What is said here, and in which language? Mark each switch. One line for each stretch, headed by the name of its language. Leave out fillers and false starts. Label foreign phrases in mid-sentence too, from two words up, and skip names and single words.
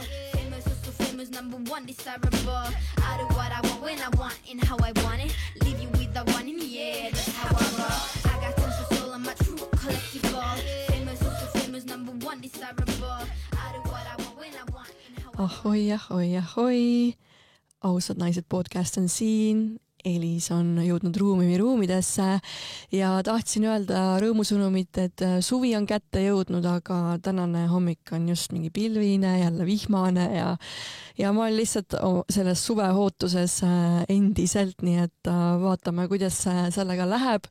English: Famous, so famous, number one, desirable. I do what I want, when I want, and how I want it. Leave you with the one in the air, that's how I roll. I got tons of soul, I'm a true collectible. Famous, so famous, number one, desirable. I do what I want, when I want, and how I want it.
Estonian: Ahoi. Ausad naised podcast on siin. Elis on jõudnud ruumidesse ja tahtsin öelda rõõmusõnumit, et suvi on kätte jõudnud, aga tänane hommik on just mingi pilvine, jälle vihmane ja ma olen lihtsalt selles suvehootuses endiselt, nii et vaatame, kuidas sellega läheb.